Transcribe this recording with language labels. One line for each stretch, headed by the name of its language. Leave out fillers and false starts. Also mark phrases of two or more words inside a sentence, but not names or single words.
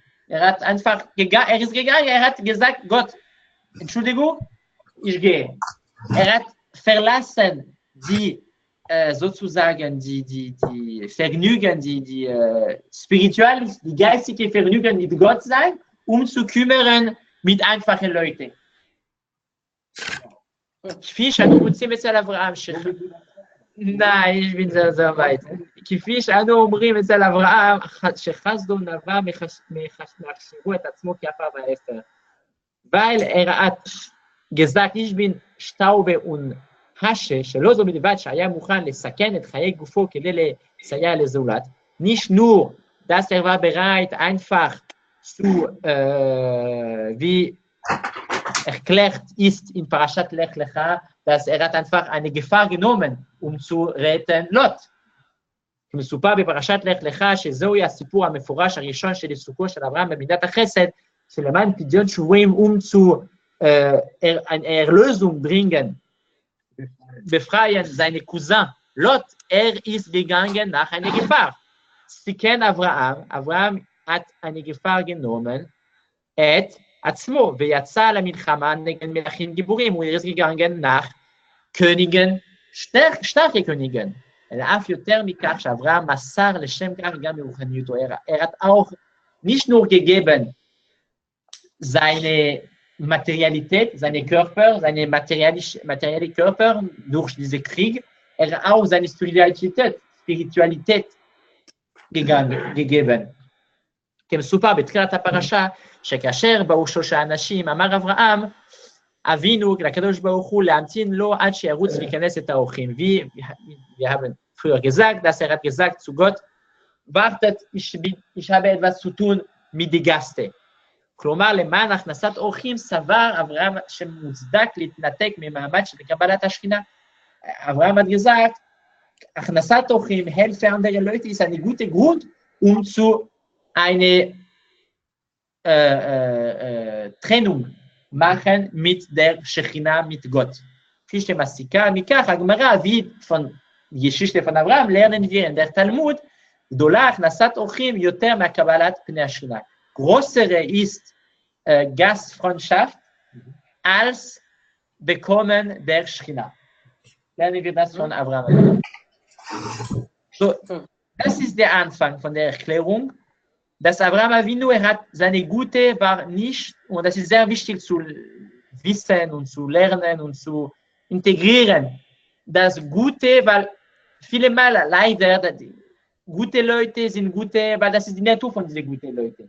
German: Er hat einfach gegangen, er ist gegangen, er hat gesagt, Gott, Entschuldigung, ich gehe. Er hat verlassen die sozusagen die Vergnügen, die spirituellen, die geistige Vergnügen mit Gott sein, um zu kümmern mit einfachen Leuten.
Hebrew: כפי שאנו מוצאים אצל אברהם,
German: nein, ich bin sehr weit.
Hebrew: כפי שאנו אומרים אצל אברהם, שחסדו נבע מהחשיבו את עצמו כעפר ואפר.
German: weil hat gesagt, ich bin Staube und Hasche,
Hebrew: שלא זו בלבד שהיה מוכן לסכן את חיי גופו כדי לסייע לזולת,
German: nicht nur, dass er war bereit, einfach zu, wie erklärt ist in Parashat Lech Lecha, dass er hat einfach eine Gefahr genommen, zu retten Lot.
Hebrew: מסופר בפרשת לך לך שזוהי הסיפור המפורש הראשון של עיסוקו של אברהם במידת החסד, שלמען פדיון שבויים
German: zu Erlösung bringen, befreien seine Cousin Lot, ist gegangen nach einer Gefahr.
Hebrew: סיכן אברהם
German: hat eine Gefahr genommen,
Hebrew: את עצמו, ויצא למלחמה נגד מלכים גיבורים, הוא
German: ist gegangen nach Königen, starke Königen.
Hebrew: אף יותר מכך שאברהם מסר לשם כך גם מרוחניותו.
German: hat auch nicht nur gegeben seine Materialität, seine Körper, seine materielle Körper durch diesen Krieg, hat auch seine Spiritualität gegeben.
Hebrew: כמסופר בתחילת הפרשה, שכאשר באו שלושה אנשים, אמר אברהם, אבינו לקדוש ברוך הוא להמתין לו עד שירוץ וייכנס את האורחים.
German: Wir haben früher gesagt, dass hat gesagt zu Gott, wartet, ich habe etwas zu tun mit den Gästen.
Hebrew: כלומר, למען הכנסת אורחים סבר אברהם שמוצדק להתנתק ממעמד של קבלת השכינה.
German: אברהם hat gesagt,
Hebrew: הכנסת אורחים,
German: Hilfe anderer Leute ist eine gute Grund, zu eine Trennung machen mit der Shechina, mit Gott.
Hebrew: כפי שמסיקה מכך, הגמרא
German: wie von Geschichte von Abraham lernen wir in der Talmud,
Hebrew: גדולה הכנסת אורחים יותר מהקבלת פני השכינה.
German: Größere ist Gastfreundschaft als Bekommen der Shechina. Lernen wir das von Abraham. So, das ist der Anfang von der Erklärung, dass Abraham Avinu, hat seine Gute war nicht, und das ist sehr wichtig zu wissen und zu lernen und zu integrieren, das Gute, weil viele Mal leider, gute Leute sind gute, weil das ist die Natur von diesen guten Leuten.